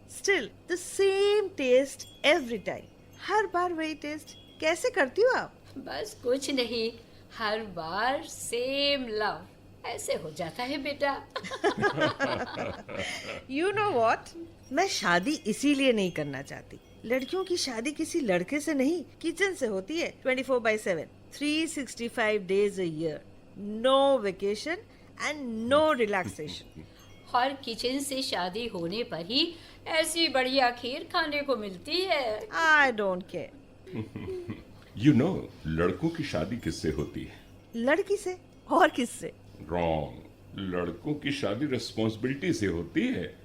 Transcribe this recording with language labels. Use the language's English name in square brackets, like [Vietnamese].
[English] Still the same taste every time. [Hindi] हर बार वही test. कैसे करती हो आप? बस कुछ नहीं, हर बार सेम लव, ऐसे हो जाता है बेटा। [English] You know what? [Hindi] मैं शादी इसीलिए नहीं करना चाहती। लड़कियों की शादी किसी लड़के से नहीं, किचन से होती है। [English] 24/7, 365 days a year. No vacation and no relaxation. [Hindi] और किचन से शादी होने पर ही ऐसी बढ़िया खीर खाने को मिलती है। [English] I don't care. You know, [Hindi] लड़कों की शादी किससे होती है? लड़की से और किससे? रॉन्ग, लड़कों की शादी रिस्पॉन्सिबिलिटी से होती है।